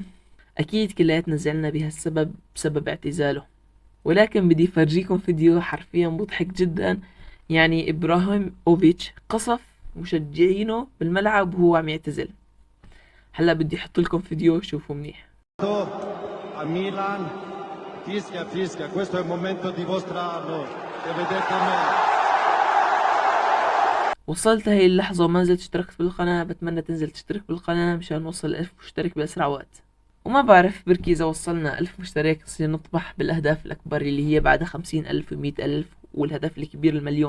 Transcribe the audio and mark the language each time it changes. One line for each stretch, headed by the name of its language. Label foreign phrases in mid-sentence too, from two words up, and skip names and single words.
Arabic: أكيد كلياتنا زعلنا بهالسبب بسبب اعتزاله، ولكن بدي فرجيكم فيديو حرفيا مضحك جدا. يعني إبراهيموفيتش قصف مشجعينه بالملعب وهو عم يعتزل. هلا بدي احط لكم فيديو شوفوا منيح.
Italian: A Milan, fischia, fischia, questo è il momento di dimostrarlo, che vedete me.
Arabic: وصلت هاي اللحظة وما زلت اشتركت بالقناة، بتمنى تنزل تشترك بالقناة مشان نوصل 1000 مشترك بأسرع وقت. وما بعرف بركي إذا وصلنا 1000 مشترك نصير نطمح بالأهداف الأكبر اللي هي بعد 50 ألف و100 ألف، والهدف الكبير المليون.